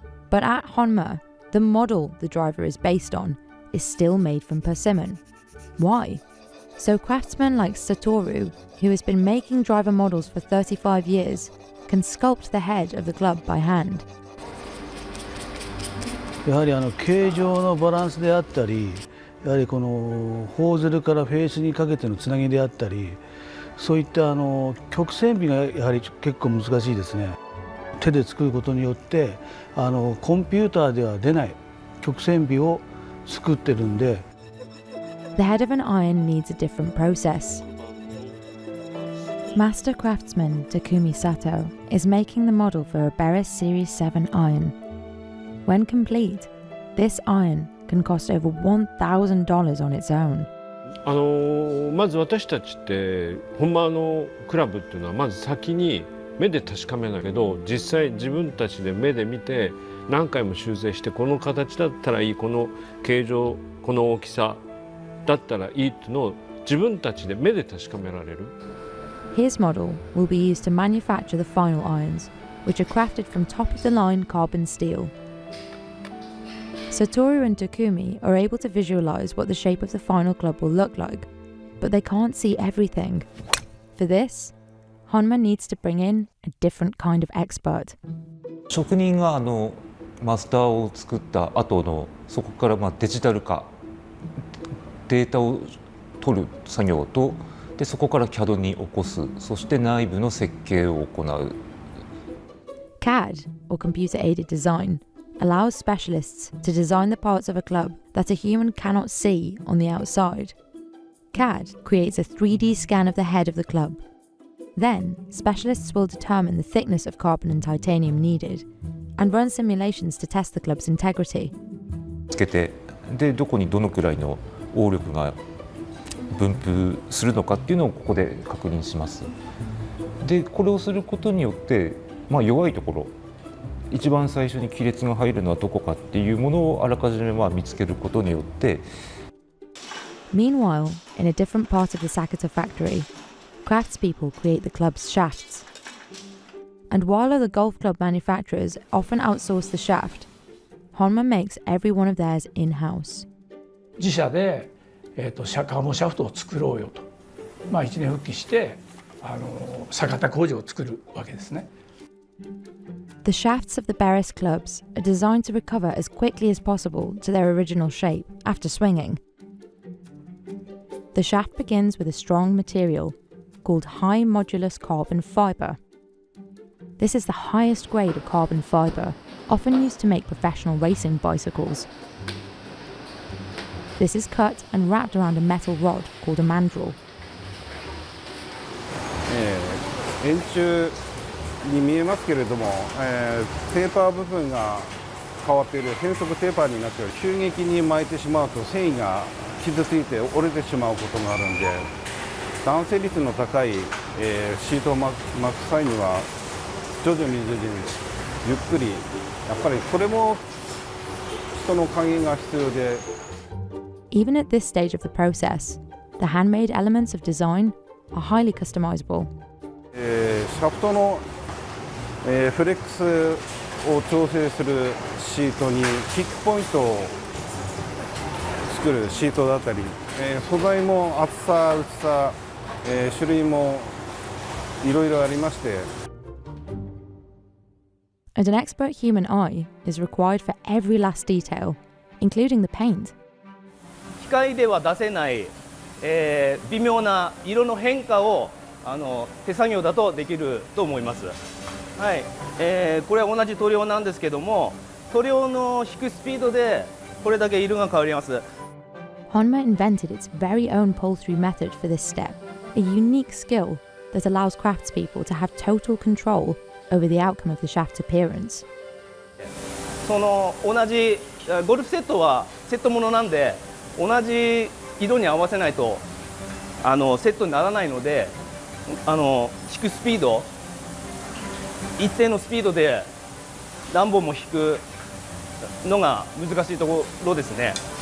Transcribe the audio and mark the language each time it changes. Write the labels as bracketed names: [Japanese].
[English] But at Honma, the model the driver is based on is still made from persimmon. Why? So craftsmen like Satoru, who has been making driver models for 35 years, can sculpt the head of the club by hand. [Japanese] やはり形状のバランスであったり、やはりこのホーゼルからフェースにかけてのつなぎであったり、そういった曲線美がやはり結構難しいですね。手で作ることによってコンピューターでは出ない曲線美を作ってるんで。 [English] The head of an iron needs a different process. Master craftsman Takumi Sato is making the model for a Beres Series 7 iron. When complete, this iron can cost over $1,000 on its own. [Japanese] まず私たちって本場のクラブっていうのはまず先に目で確かめないけど、実際自分たちで目で見て何回も修正して、この形だったらいい、この形状、この大きさだったらいいっていうのを自分たちで目で確かめられる。 [English] His model will be used to manufacture the final irons, which are crafted from top-of-the-line carbon steel. Satoru and Takumi are able to visualize what the shape of the final club will look like, but they can't see everything. For this, Honma needs to bring in a different kind of expert. [Japanese] 職人がマスターを作った後のそこからデジタル化、データを取る作業と、でそこから CAD に起こす、そして内部の設計を行う。 [English] CAD, or computer-aided design, allows specialists to design the parts of a club that a human cannot see on the outside. CAD creates a 3D scan of the head of the club. Then, specialists will determine the thickness of carbon and titanium needed and run simulations to test the club's integrity. [Japanese] つけて、でどこにどのくらいの応力が分布するのかっていうのをここで確認します。でこれをすることによって、弱いところ、一番最初に亀裂が入るのはどこかっていうものをあらかじめ見つけることによって。 [English] Meanwhile, in a different part of the Sakata factory, craftspeople create the club's shafts. And while other golf club manufacturers often outsource the shaft, Honma makes every one of theirs in-house. [Japanese] 自社でカーボンシャフトを作ろうよと、一年復帰して酒田工場を作るわけですね。 [English] The shafts of the Beres clubs are designed to recover as quickly as possible to their original shape after swinging. The shaft begins with a strong material called high modulus carbon fibre. This is the highest grade of carbon fibre, often used to make professional racing bicycles. This is cut and wrapped around a metal rod called a mandrel. [Japanese] 円柱に見えますけれども、テーパー部分が変わっている変則テーパーになっている。急激に巻いてしまうと繊維が傷ついて折れてしまうことがあるんで、弾性率の高い、シートを巻く際には徐々にゆっくり、やっぱりこれも人の加減が必要で。 [English] Even at this stage of the process, the handmade elements of design are highly customizable. [Japanese] シャフトの、フレックスを調整するシートにキックポイントを作るシートだったり、素材も厚さ、薄さ、種類もいろいろありまして。 [English] And an expert human eye is required for every last detail, including the paint. [Japanese] 機械では出せない、微妙な色の変化を手作業だとできると思います。はい、これは同じ塗料なんですけども、塗料の引くスピードでこれだけ色が変わります。 [English] Honma invented its very own pull-through method for this step, a unique skill that allows craftspeople to have total control over the outcome of the shaft's appearance. [Japanese] その同じゴルフセットはセットものなんで、同じ色に合わせないとセットにならないので、引くスピード、一定のスピードで何本も引くのが難しいところですね。